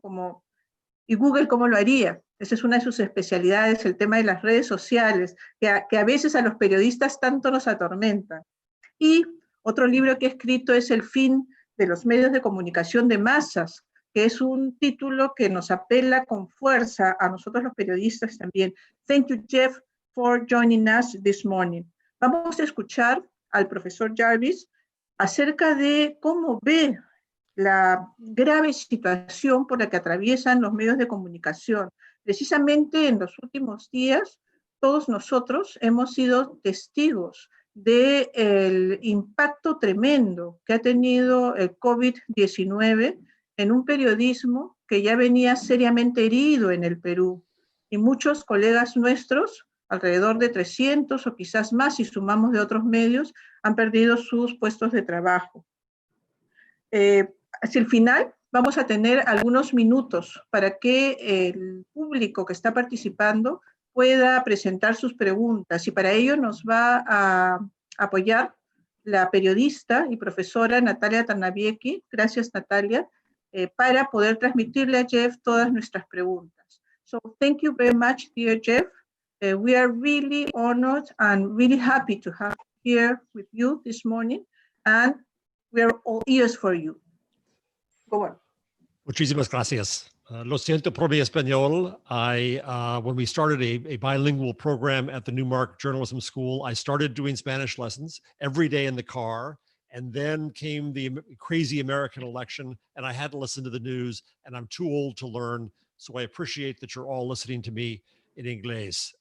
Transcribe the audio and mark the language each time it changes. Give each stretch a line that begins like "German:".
Spanish: Como ¿y Google cómo lo haría? Esa es una de sus especialidades, el tema de las redes sociales, que a veces a los periodistas tanto nos atormentan. Y otro libro que he escrito es El fin de los medios de comunicación de masas, que es un título que nos apela con fuerza a nosotros los periodistas también.
English: Thank you, Jeff, for joining us this morning.
Spanish: Vamos a escuchar al profesor Jarvis acerca de cómo ve la grave situación por la que atraviesan los medios de comunicación. Precisamente en los últimos días, todos nosotros hemos sido testigos del impacto tremendo que ha tenido el COVID-19 en un periodismo que ya venía seriamente herido en el Perú. Y muchos colegas nuestros, alrededor de 300 o quizás más si sumamos de otros medios, han perdido sus puestos de trabajo. Hacia el final vamos a tener algunos minutos para que el público que está participando pueda presentar sus preguntas y para ello nos va a apoyar la periodista y profesora Natalia Tarnabiecki. Gracias, Natalia, para poder transmitirle a Jeff todas nuestras preguntas.
English: So thank you very much, dear Jeff. We are really honored and really happy to have you here with you this morning, and we are all ears for you. Go on.
Spanish: Muchísimas gracias. Lo siento por mi español.
English: When we started a bilingual program at the Newmark Journalism School, I started doing Spanish lessons every day in the car. And then came the crazy American election, and I had to listen to the news, and I'm too old to learn. So I appreciate that you're all listening to me in Inglés.